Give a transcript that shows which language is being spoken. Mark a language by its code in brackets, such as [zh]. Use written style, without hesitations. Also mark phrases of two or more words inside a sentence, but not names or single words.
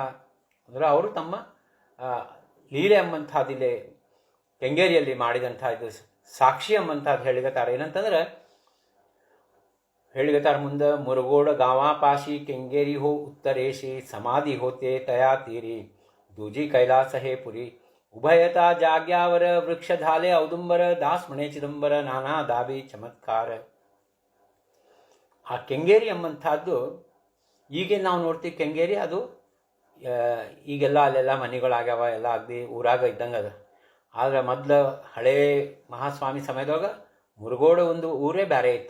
[kn] ಅಂದ್ರೆ ಅವರು ತಮ್ಮ ಲೀಲೆ ಎಂಬಂಥದ್ದಿಲೆ ಕೆಂಗೇರಿಯಲ್ಲಿ ಮಾಡಿದಂಥ ಇದು ಸಾಕ್ಷಿ ಎಂಬಂಥದ್ದು ಹೇಳಿಗತ್ತಾರ. ಏನಂತಂದ್ರೆ ಹೇಳಿಗತ್ತಾರ ಮುಂದೆ [mr] मुरगोड गावापाशी केंगेरी हो उत्तरेशी, समाधी होते तया तीरी, दूजी कैलास हे पुरी, उभयता जाग्यावर वृक्ष झाले औदुंबर, दास म्हणे चिदंबर नाना दावी चमत्कार. [kn] ಆ ಕೆಂಗೇರಿ ಎಂಬಂಥದ್ದು ಈಗೇನು ನಾವು ನೋಡ್ತೀವಿ ಕೆಂಗೇರಿ, ಅದು ಈಗೆಲ್ಲ ಅಲ್ಲೆಲ್ಲ ಮನೆಗಳಾಗ್ಯಾವ, ಎಲ್ಲ ಅಗದಿ ಊರಾಗ ಇದ್ದಂಗೆ ಅದ. ಆದ್ರೆ ಮೊದಲು ಹಳೇ ಮಹಾಸ್ವಾಮಿ ಸಮಯದೊಳಗೆ ಮುರುಗೋಡ ಒಂದು ಊರೇ ಬೇರೆ ಇತ್ತು.